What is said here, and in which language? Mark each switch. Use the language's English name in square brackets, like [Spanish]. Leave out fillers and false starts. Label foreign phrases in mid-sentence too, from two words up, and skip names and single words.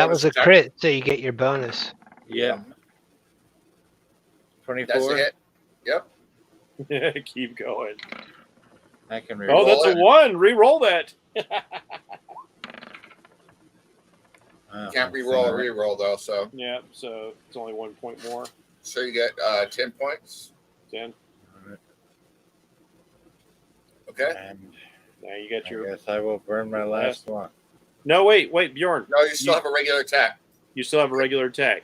[English] bonus was a attack? crit, so you get your bonus. Yeah. 24. That's a hit. Yep. Keep going. I can Oh, re-roll. that's a it. 1. Re-roll that. Can't re-roll a re-roll though, so Yeah, so it's only 1 point more. so you get 10 points. 10. Okay. And Now you got I your. guess I will burn my last one. No, wait, Bjorn. No, you still have a regular attack You still have a regular attack.